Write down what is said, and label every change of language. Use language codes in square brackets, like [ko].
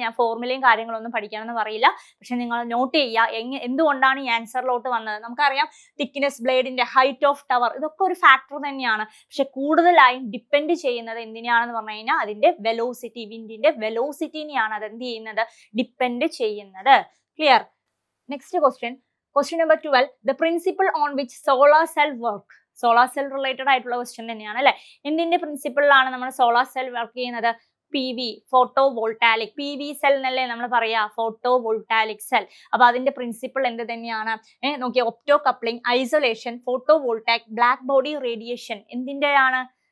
[ml] ഞാൻ ഫോർമുലയും കാര്യങ്ങളൊന്നും പഠിക്കാനൊന്നും പറയില്ല, പക്ഷെ നിങ്ങൾ നോട്ട് ചെയ്യുക എന്തുകൊണ്ടാണ് ഈ ആൻസറിലോട്ട് വന്നത്. നമുക്കറിയാം തിക്നെസ്, ബ്ലേഡിന്റെ, ഹൈറ്റ് ഓഫ് ടവർ, ഇതൊക്കെ ഒരു ഫാക്ടർ തന്നെയാണ്. പക്ഷെ കൂടുതലായും ഡിപ്പെൻഡ് ചെയ്യുന്നത് എന്തിനാണെന്ന് പറഞ്ഞു കഴിഞ്ഞാൽ അതിന്റെ വെലോസിറ്റി, വിൻഡിന്റെ വെലോസിറ്റിനെയാണ് അതെന്ത് ചെയ്യുന്നത്? ഡിപ്പെൻഡ് ചെയ്യുന്നത്. Clear? Next question number 12. [en] The principle on which solar cell work. [ml] Solar cell related ആയിട്ടുള്ള ക്വസ്റ്റ്യൻ തന്നെയാണ് അല്ലെ. എന്തിന്റെ പ്രിൻസിപ്പിളിലാണ് നമ്മൾ സോളാർ സെൽ വർക്ക് ചെയ്യുന്നത്? PV, photo വോൾട്ടാലിക്. PV സെൽ എന്നല്ലേ നമ്മൾ പറയാ, ഫോട്ടോ വോൾട്ടാലിക് സെൽ. അപ്പൊ അതിന്റെ പ്രിൻസിപ്പിൾ എന്ത് തന്നെയാണ്? നോക്കിയ opto coupling, isolation, photo വോൾട്ടാക്, black body radiation, എന്തിന്റെയാണ്?